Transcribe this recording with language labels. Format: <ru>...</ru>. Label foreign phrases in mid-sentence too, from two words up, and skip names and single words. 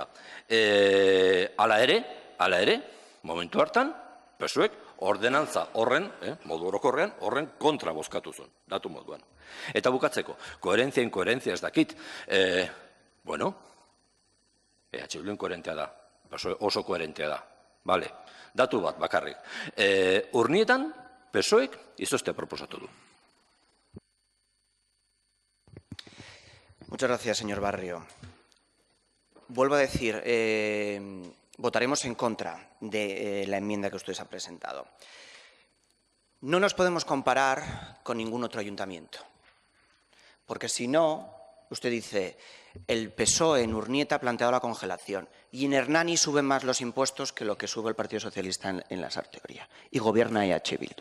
<eu>Hala ere, momentu hartan, pesuek ordenantza horren, modu orokorrean, horren kontra bozkatu zuen, datu moduan. Eta bukatzeko, koherentzia ez dakit. EH Bildun koherentea da, oso koherentea da. Datu bat bakarrik. Urnietan, pesoek izoztea proposatu du.</eu> <es>Muchas gracias, señor Barrio. Vuelvo a decir, votaremos en contra de la enmienda que ustedes han presentado. No nos podemos comparar con ningún otro ayuntamiento, porque si no, usted dice, el PSOE en Urnieta ha planteado la congelación y en Hernani suben más los impuestos que lo que sube el Partido Socialista en la Sarteoria y gobierna EH Bildu.</es>